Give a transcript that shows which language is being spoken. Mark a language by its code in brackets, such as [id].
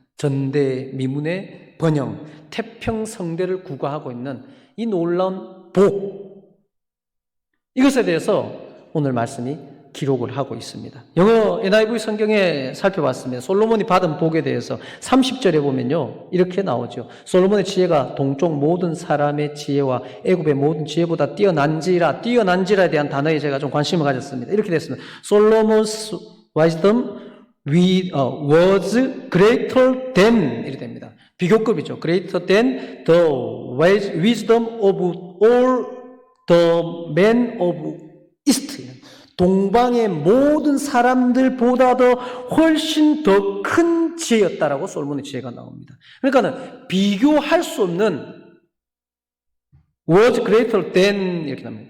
[ko] 전대미문의 번영, 태평성대를 구가하고 있는 이 놀라운 복, 이것에 대해서 오늘 말씀이 기록을 하고 있습니다. 영어 NIV 성경에 살펴봤습니다. 솔로몬이 받은 복에 대해서 30절에 보면요, 이렇게 나오죠. 솔로몬의 지혜가 동쪽 모든 사람의 지혜와 애굽의 모든 지혜보다 뛰어난지라에 대한 단어에 제가 좀 관심을 가졌습니다. 이렇게 됐습니다. [en] Solomon's wisdom was greater than, [ko] 이렇게 됩니다. 비교급이죠. [en] Greater than the wisdom of all the men of East. [ko] 동방의 모든 사람들보다도 훨씬 더 큰 지혜였다라고 솔로몬의 지혜가 나옵니다. 그러니까는 비교할 수 없는 [en] was greater than [ko] 이렇게 나옵니다.